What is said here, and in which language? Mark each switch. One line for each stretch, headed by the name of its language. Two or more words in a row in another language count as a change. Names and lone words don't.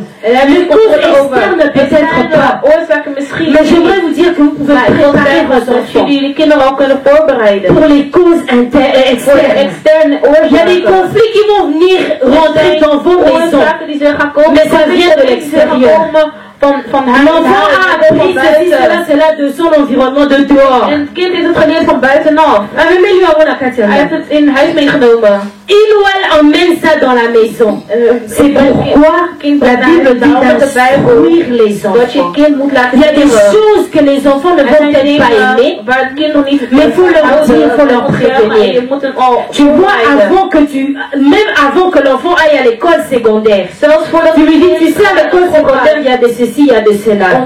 French: Les causes externes peut-être pas. Mais j'aimerais vous dire que vous pouvez préparer vos enfants pour les causes externes. Il y a des conflits qui vont venir rentrer dans vos maisons, mais ça vient de l'extérieur. L'enfant a appris cela de son environnement de dehors.
Dutch: En het kind is het geleerd van buitenaf. Hij heeft het in huis meegenomen.
French: Il ou elle emmène ça dans la maison. C'est pourquoi la Bible dit d'instruire les enfants. Il y a des choses que les enfants ne vont peut-être pas aimer, mais il faut leur dire, il faut leur prévenir. Tu vois, même avant que l'enfant aille à l'école secondaire, tu lui dis, tu sais, à l'école secondaire, il y a de ceci, il y a de cela.